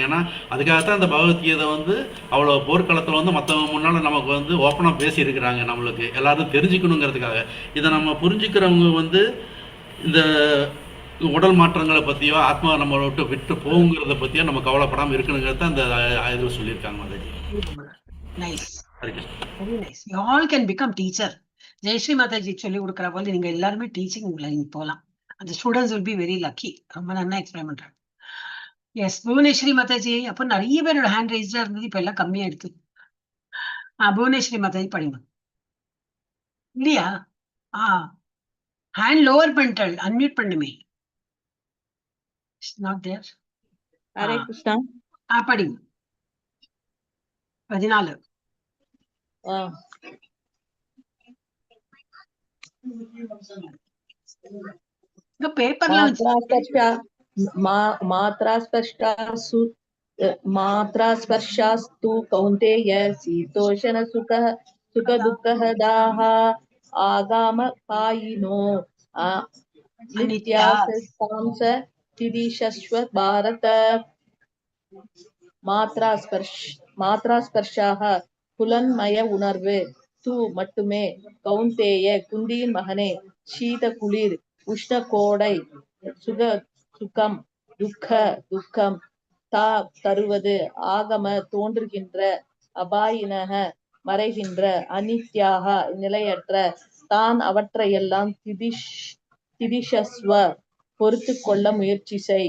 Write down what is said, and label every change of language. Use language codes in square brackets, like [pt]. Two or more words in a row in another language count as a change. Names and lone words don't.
[ta] ஏன்னா அதுக்காகத்தான் அந்த பகவத்கீதை அவ்வளோ போர்க்களத்தில் மற்றவங்க முன்னால் நமக்கு ஓப்பனாக பேசியிருக்கிறாங்க. நம்மளுக்கு எல்லாரும் தெரிஞ்சுக்கணுங்கிறதுக்காக. இதை நம்ம புரிஞ்சுக்கிறவங்க இந்த உடல் மாற்றங்களை பற்றியோ ஆத்மா நம்மளை விட்டு போகுங்கிறத பற்றியோ நம்ம கவலைப்படாமல் இருக்கணுங்கிறத அந்த இதில் சொல்லியிருக்காங்க மாதாஜி. [en] நைஸ். Very nice. You all can become teacher. [ta] ஜெயஸ்ரீ மாதாஜி சொல்லி கொடுக்குற போது நீங்க எல்லாருமே டீச்சிங் நீங்க போகலாம். [en] அந்த ஸ்டூடெண்ட்ஸ் will be very lucky. [ta] ரொம்ப நல்லா எக்ஸ்பிளைன் பண்றாங்க. எஸ் புவனேஸ்வரி மாதாஜி. அப்போ நிறைய பேரோட [en] hand raised [ta] இருந்தது, இப்ப எல்லாம் கம்மியா எடுத்து. புவனேஸ்வரி மாதாஜி படிங்க இல்லையா? [en] hand lower [ta] பண்ணிட்டாள், அன்மியூட் பண்ணுமே. [en] not there. [ta] ஹரே கிருஷ்ணா. படிங்க 14. [sa] मात्रास्पर्शास्तु कौन्तेय शीतोषण सुख दुःखः दाः आगामपायिनो नित्यास्तांस तिदिशस्व भारत. [ta] மாத்ராஸ்பர்ஷாக புலன்மய உணர்வு தூ மட்டுமே கௌந்தேய குந்தியின் மகனே சீத குளிர் உஷ்ண கோடை சுகம் துக்கம் தருவது ஆகம தோன்றுகின்ற அபாயினக மறைகின்ற அனித்யாக நிலையற்ற தான் அவற்றையெல்லாம் திதிஷஸ்வ பொறுத்து கொள்ள முயற்சி செய்.